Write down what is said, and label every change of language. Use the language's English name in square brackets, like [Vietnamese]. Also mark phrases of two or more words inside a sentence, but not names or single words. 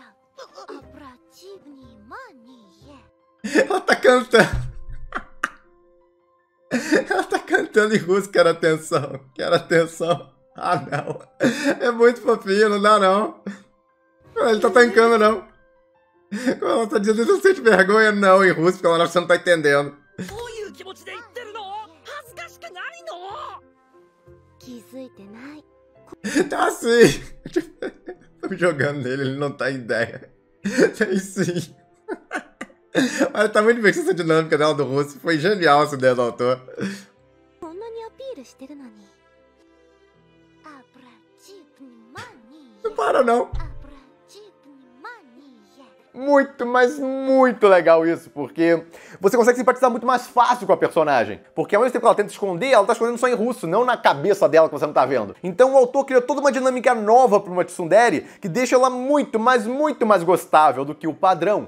[Portuguese] Ela tá cantando. Ela tá cantando em russo, quero atenção, quero atenção. Ah, não. É muito fofinho, não dá não. Ele tá tancando, não. Como ela tá dizendo, não sente vergonha não em russo, porque ela acha que você não tá entendendo. [Japanese] どういう気持ちで言ってるの？恥ずかしくないの？気づいてない。 [Portuguese] Tá sim. Tô jogando nele, ele não tá em ideia. Tem sim. Olha, tá muito divertida essa dinâmica dela do russo. Foi genial essa ideia do autor. [Japanese] こんなにアピールしてるのに。アブラジープにマニー。 [Portuguese] Não para não. アブラジープにマニー。 Muito, mas muito legal isso, porque você consegue simpatizar muito mais fácil com a personagem. Porque ao mesmo tempo que ela tenta esconder, ela tá escondendo só em russo, não na cabeça dela que você não tá vendo. Então o autor cria toda uma dinâmica nova pra uma tsundere que deixa ela muito, mas muito mais gostável do que o padrão.